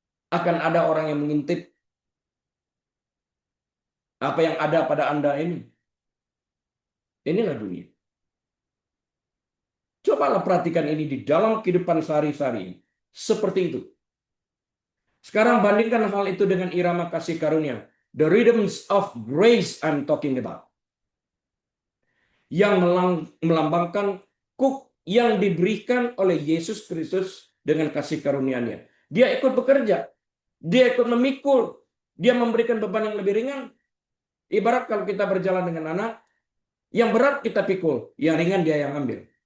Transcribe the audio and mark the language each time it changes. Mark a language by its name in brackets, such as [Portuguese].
[Indonesian] Akan ada orang yang mengintip apa yang ada pada Anda ini. Inilah dunia. Cobalah perhatikan ini di dalam kehidupan sehari-hari. Seperti itu. Sekarang bandingkan hal itu dengan irama kasih karunia. [English] The rhythms of grace I'm talking about. [Indonesian] Yang melambangkan kuk yang diberikan oleh Yesus Kristus dengan kasih karunia-Nya. Dia ikut bekerja. Dia ikut memikul. Dia memberikan beban yang lebih ringan. Ibarat kalau kita berjalan dengan anak, yang berat kita pikul, yang ringan dia yang ambil.